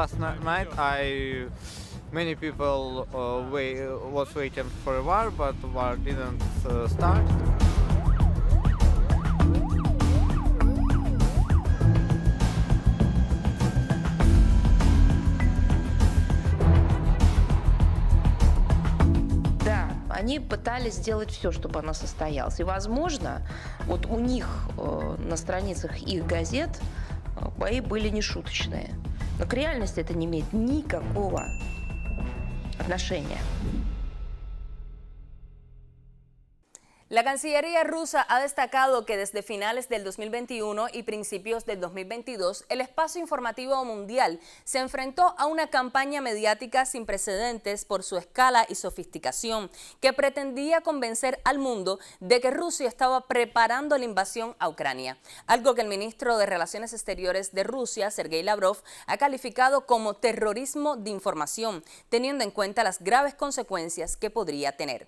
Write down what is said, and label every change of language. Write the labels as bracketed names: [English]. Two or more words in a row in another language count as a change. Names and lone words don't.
[English] night, many people was waiting for a war, but war didn't start. [Russian] Они пытались сделать все, чтобы она состоялась. И, возможно, вот у них на страницах их газет бои были нешуточные. Но к реальности это не имеет никакого отношения. [Spanish] La Cancillería rusa ha destacado que desde finales del 2021 y principios del 2022, el espacio informativo mundial se enfrentó a una campaña mediática sin precedentes por su escala y sofisticación, que pretendía convencer al mundo de que Rusia estaba preparando la invasión a Ucrania, algo que el ministro de Relaciones Exteriores de Rusia, Sergei Lavrov, ha calificado como terrorismo de información, teniendo en cuenta las graves consecuencias que podría tener.